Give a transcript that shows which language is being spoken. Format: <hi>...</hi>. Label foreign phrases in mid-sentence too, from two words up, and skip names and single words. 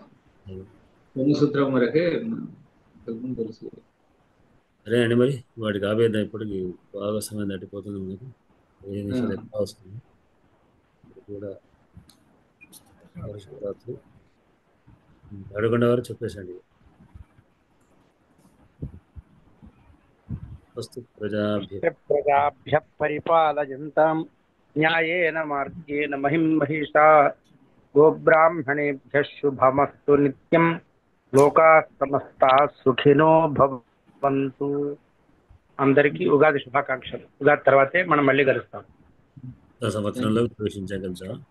<te>సూత్రం వరకే తెలుసు. సరే అండి, మరి వాటికి ఆవేదన ఇప్పటికి బాగా సమయం దాటిపోతుంది. మనకి 5 నిమిషాలు ఎక్కువ వస్తుంది కూడా. శివరాత్రి అడగండి వారు చెప్పేసండి.</te> <sa>ప్రజాభ్య పరిపాలయంతాం న్యాయేన మార్గేణ మహిషా గోబ్రాహ్మణేభ్య శుభమస్తు నిత్యం లోకా సమస్తా సుఖినో భవంతు.</sa> <te>అందరికీ ఉగాది శుభాకాంక్షలు. ఉగాది తర్వాతే మనం మళ్ళీ కలుస్తాం. సంవత్సరంలో ప్రవేశించాం సార్.</te>